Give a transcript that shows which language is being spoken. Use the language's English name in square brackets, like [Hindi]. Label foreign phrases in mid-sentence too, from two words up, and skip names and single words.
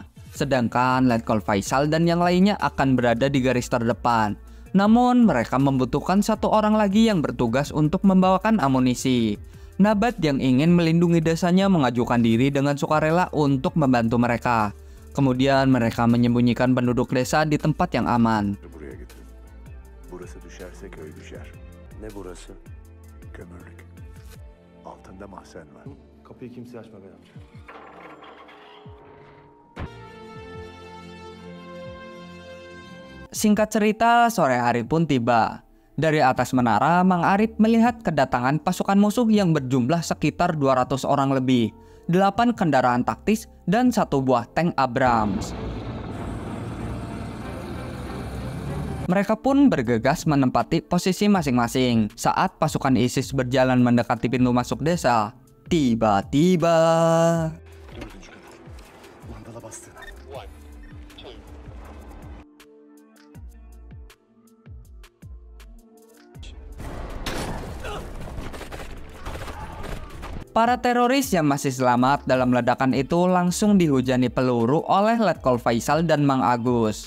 [Indonesian] Sedangkan Letkol Faisal dan yang lainnya akan berada di garis terdepan. Namun mereka membutuhkan satu orang lagi yang bertugas untuk membawakan amunisi. Nabat yang ingin melindungi desanya mengajukan diri dengan sukarela untuk membantu mereka. Kemudian mereka menyembunyikan penduduk desa di tempat yang aman. [Turkish] Buraya getirin. Burası düşerse köy düşer. Ne burası? Kömürlük. Altında mahzen var. Kapıyı kimseye açma Bey amca. [Indonesian] Singkat cerita, sore hari pun tiba. Dari atas menara, Mang Arif melihat kedatangan pasukan musuh yang berjumlah sekitar 200 orang lebih, 8 kendaraan taktis, dan 1 buah tank Abrams. Mereka pun bergegas menempati posisi masing-masing. Saat pasukan ISIS berjalan mendekati pintu masuk desa, tiba-tiba [Turkish] Dördüncü kanal. Mandala bastı. [Indonesian] para teroris yang masih selamat dalam ledakan itu langsung dihujani peluru oleh Letkol Faisal dan Mang Agus.